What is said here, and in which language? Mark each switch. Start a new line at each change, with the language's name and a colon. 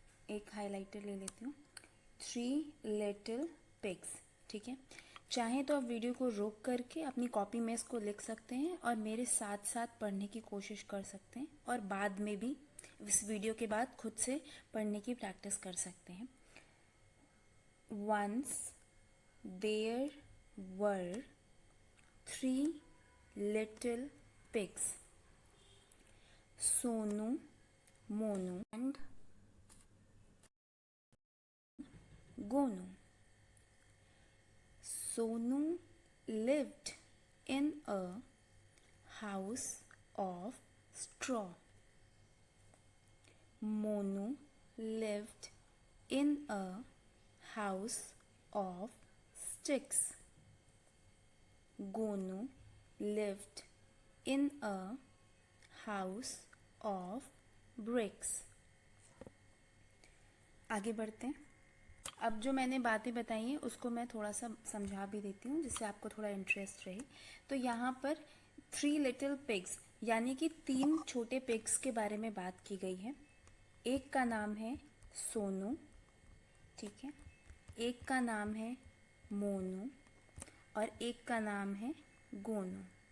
Hindi: एक हाइलाइटर ले लेती हूँ। थ्री लिटिल पिग्स, ठीक है। चाहे तो आप वीडियो को रोक करके अपनी कॉपी में इसको लिख सकते हैं और मेरे साथ साथ पढ़ने की कोशिश कर सकते हैं और बाद में भी इस वीडियो के बाद खुद से पढ़ने की प्रैक्टिस कर सकते हैं।
English: Once there were three little pigs, Sonu, Monu and Gonu. Sonu lived in a house of straw. Monu lived in a house of sticks. Gonu lived in a house of bricks.
Hindi: आगे बढ़ते हैं। अब जो मैंने बातें बताई हैं उसको मैं थोड़ा सा समझा भी देती हूँ जिससे आपको थोड़ा इंटरेस्ट रहे। तो यहाँ पर थ्री लिटिल पिग्स यानी कि तीन छोटे पिग्स के बारे में बात की गई है। एक का नाम है सोनू, ठीक है, एक का नाम है मोनू और एक का नाम है गोनू।